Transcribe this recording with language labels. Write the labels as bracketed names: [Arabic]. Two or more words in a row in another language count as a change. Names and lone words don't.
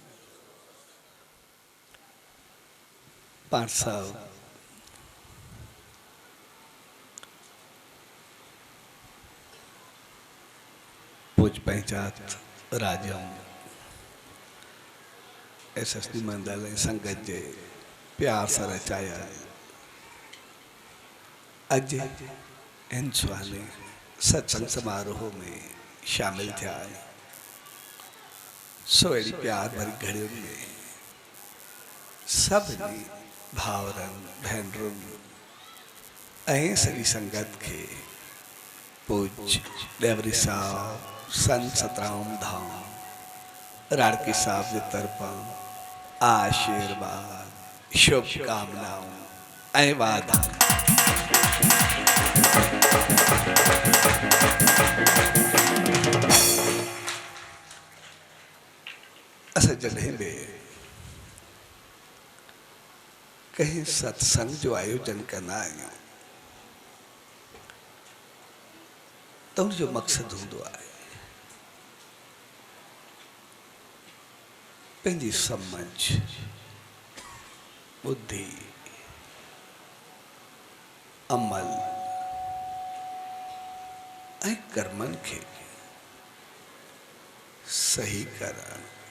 [Sindhi] पाठ साहब पूज पंचायत राजम एसएसडी मंडल संगत जे प्यार से रचाया अज इन सुहाने सत्संग समारोह में शामिल थे। सो एडी प्यार भरी घड़ियों में सभी भावरन भेनरुन ऐं सॼी संगत के पूज डेवरी साहब संत सतराम धाम राड़की साहब के तरफा आशीर्वाद शुभकामनाओं ऐं वादा। असां जॾहिं बि कहीं सत्संग जो आयोजन करना आहियूं तो उनजो मक़सदु हूंदो आहे पंहिंजी समझ बुद्धि अमल ऐं कर्मनि खे सही करणु।